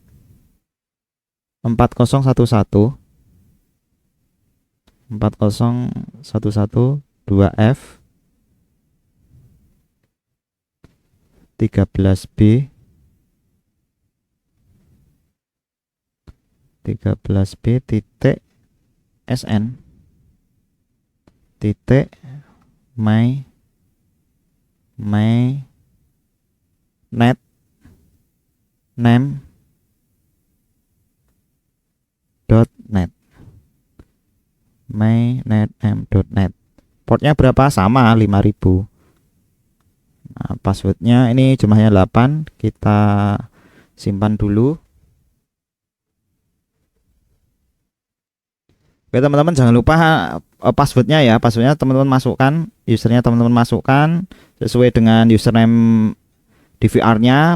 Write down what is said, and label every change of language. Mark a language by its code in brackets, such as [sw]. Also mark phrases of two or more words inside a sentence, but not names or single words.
[id] 4011 2F 13B 13B titik SN titik my net name .net mynetm.net. Portnya berapa? Sama 5000. Nah, passwordnya ini jumlahnya 8. Kita simpan dulu. Oke teman-teman, jangan lupa passwordnya ya. Passwordnya teman-teman masukkan, usernya teman-teman masukkan sesuai dengan username DVR-nya.